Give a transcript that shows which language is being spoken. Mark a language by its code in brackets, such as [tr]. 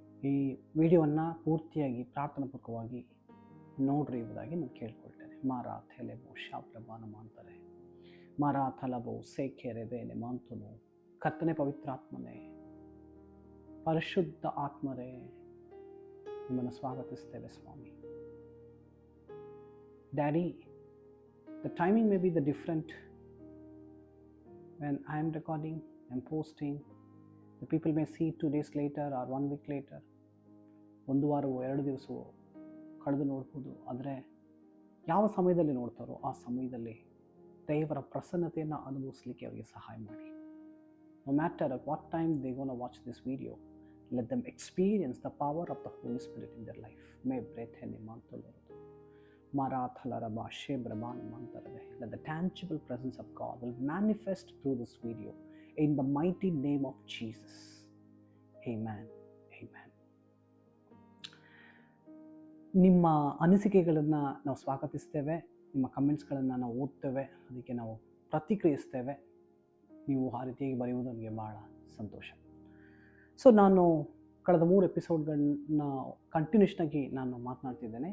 [kn] ಈ ವಿಡಿಯೋವನ್ನು ಪೂರ್ತಿಯಾಗಿ ಪ್ರಾರ್ಥನಾಪೂರ್ವಕವಾಗಿ ನೋಡ್ರಿ ಎಂಬುದಾಗಿ ನಾನು ಕೇಳ್ಕೊಳ್ತೇನೆ. ಮಾರಾ ಥೆಲೆಬೋ ಶಾಪ್ರಭಾನ ಮಾಡ್ತಾರೆ, ಮಾರಾ ಥಲಬೋ ಸೇಖೆರೆಬೇನೆ ಮಾಂತನು. ಕರ್ತನೆ ಪವಿತ್ರಾತ್ಮನೇ, ಪರಿಶುದ್ಧ ಆತ್ಮರೇ, ನಿಮ್ಮನ್ನು ಸ್ವಾಗತಿಸ್ತೇವೆ ಸ್ವಾಮಿ. [en] Daddy, the timing may be the different when I am recording and posting. The people may see 2 days later or 1 week later. [kn] 1 ವಾರವೋ 2 ದಿವಸವೋ ಕಳೆದು ನೋಡ್ಬೋದು. ಆದರೆ ಯಾವ ಸಮಯದಲ್ಲಿ ನೋಡ್ತಾರೋ ಆ ಸಮಯದಲ್ಲಿ ದೇವರ ಪ್ರಸನ್ನತೆಯನ್ನು ಅನುಭವಿಸಲಿಕ್ಕೆ ಅವರಿಗೆ ಸಹಾಯ ಮಾಡಿ. [en] No matter at what time they're going to watch this video, let them experience the power of the Holy Spirit in their life. May breath in mantolo marathalaraba shebrabana mantarave. Let the tangible presence of God will manifest through this video in the mighty name of Jesus. Amen. Amen. [kn] ನಿಮ್ಮ ಅನಿಸಿಕೆಗಳನ್ನು ನಾವು ಸ್ವಾಗತಿಸ್ತೇವೆ. ನಿಮ್ಮ ಕಮೆಂಟ್ಸ್ಗಳನ್ನು ನಾವು ಓದ್ತೇವೆ, ಅದಕ್ಕೆ ನಾವು ಪ್ರತಿಕ್ರಿಯಿಸ್ತೇವೆ. ನೀವು ಆ ರೀತಿಯಾಗಿ ಬರೆಯುವುದು ನಮಗೆ ಭಾಳ ಸಂತೋಷ. ಸೊ ನಾನು ಕಳೆದ 3 ಎಪಿಸೋಡ್ಗಳನ್ನ ಕಂಟಿನ್ಯೂಷನಾಗಿ ನಾನು ಮಾತನಾಡ್ತಿದ್ದೇನೆ.